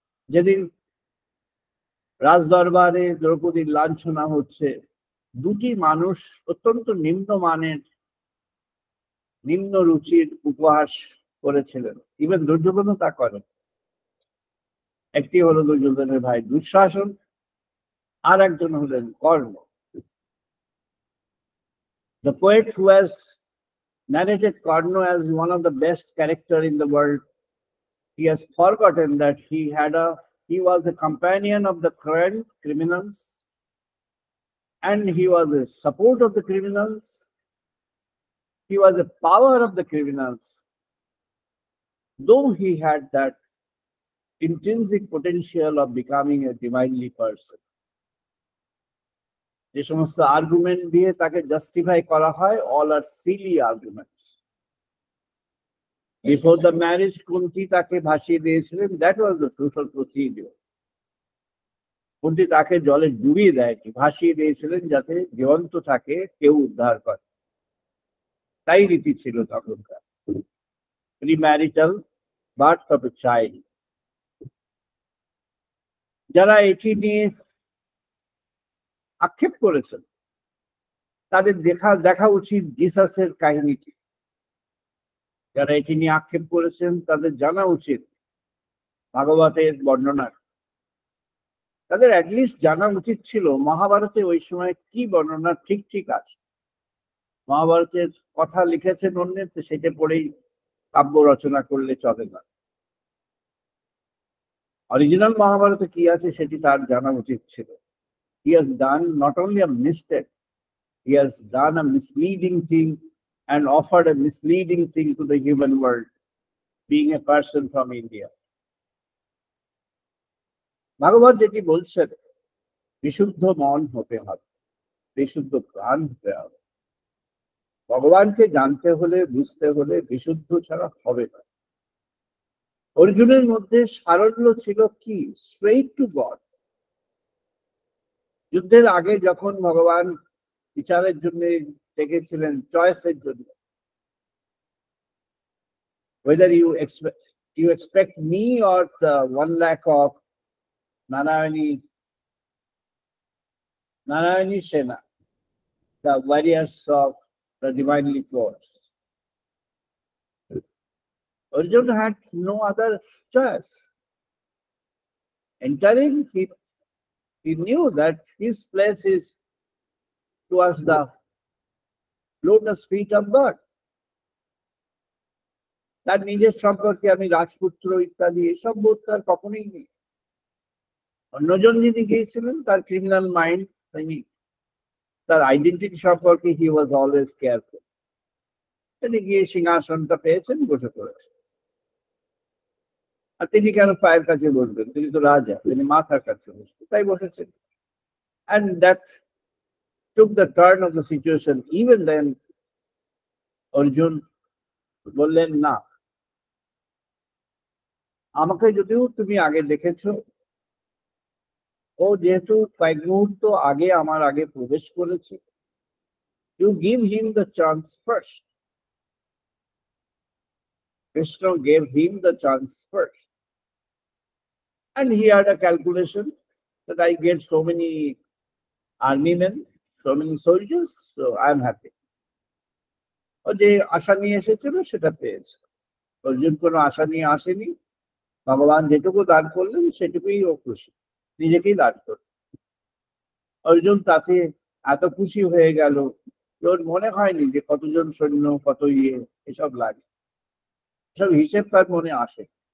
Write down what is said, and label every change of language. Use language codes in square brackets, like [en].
[bn] যেদিন রাজদরবারে দ্রৌপদীর লাঞ্ছনা হচ্ছে, দুটি মানুষ অত্যন্ত নিম্নমানের নিম্ন রুচির উপহাস করেছিলেন, ইভেন দুর্যোধনও তা করেন। একটি হলো দুর্যোধনের ভাই দুঃশাসন, আর একজন হলেন কর্ণ। [en] The poet who has narrated Karna as one of the best character in the world, he has forgotten that he was a companion of the current criminals, and he was a support of the criminals. He was a power of the criminals, though he had that intrinsic potential of becoming a divinely person. [bn] যে সমস্ত argument দিয়ে তাকে justify করা হয়, [en] all are silly arguments. Before the marriage, [bn] Kunti তাকে ভাসিয়ে দিয়েছিলেন, [en] that was the social procedure. [bn] Kunti তাকে জলে ডুবিয়ে দেয়নি, ভাসিয়ে দিয়েছিলেন যাতে জীবন্ত থাকে কেউ উদ্ধার করে। তাই রীতি ছিল তখনকার, [en] Premarital birth of a child. [bn] যারা এটি নিয়ে আক্ষেপ করেছেন তাদের দেখা উচিত জিসাসের কাহিনীটি। যারা এটি নিয়ে আক্ষেপ করেছেন তাদের জানা উচিত ভাগবতের বর্ণনা। তাদের অ্যাটলিস্ট জানা উচিত ছিল মহাভারতে ওই সময় কি বর্ণনা ঠিক ঠিক আছে। মহাভারতের কথা লিখেছেন অন্যের, তো সেটা পড়েই কাব্য রচনা করলে চলে না। অরিজিনাল মহাভারতে কি আছে সেটি তার জানা উচিত ছিল। [en] He has done not only a mistake, he has done a misleading thing and offered a misleading thing to the human world, being a person from India. [bn] ভাগবত যেটি বলছেন, বিশুদ্ধ মন হতে হবে, বিশুদ্ধ প্রাণ হতে হবে। ভগবানকে জানতে হলে, বুঝতে হলে বিশুদ্ধ ছাড়া হবে না। অর্জুনের মধ্যে সারল্য ছিল কি? [en] Straight to God. [bn] যুদ্ধের আগে যখন ভগবান বিচারের জন্য ডেকেছিলেন, চয়েসের জন্য, [en] whether you expect me or the 1 lakh of Narayani Sena, the warriors of the divinely force. Arjuna had no other choice. Entering, he knew that his place is towards the lotus feet of God. [bn] তার নিজের সম্পর্কে আমি রাজপুত্র ইত্যাদি এসব বোধ তার কখনোই নেই। অন্যজন যিনি গিয়েছিলেন তার ক্রিমিনাল মাইন্ড, তার আইডেন্টিটি সম্পর্কে [en] He was always careful. [bn] তিনি গিয়ে সিংহাসনটা পেয়েছেন, বসে পড়েছেন। আর তিনি কেন পায়ের কাছে বসবেন? তিনি তো রাজা, তিনি মাথার কাছে বসবেন, তাই বসেছেন। [en] And that took the turn of the situation. Even then, [bn] Arjun বললেন, না, আমাকে যদিও তুমি আগে দেখেছো, ও যেহেতু কয়েক মুহূর্ত আগে আমার আগে প্রবেশ করেছে, [en] you give him the chance first. Krishna gave him the chance first. And he had a calculation that I get so many army men, so many soldiers, so I'm happy. [bn] ও যে আশা নিয়ে এসেছিল সেটা পেয়েছে। অর্জুন কোনো আশা নিয়ে আসেনি, ভগবান যেটুকু দান করলেন সেটুকুই ও খুশি, নিজেকেই দান করলেন। অর্জুন তাতে এত খুশি হয়ে গেল, ওর মনে হয়নি যে কতজন সৈন্য, কত এসব লাগে, এসব হিসেব তার মনে আসে।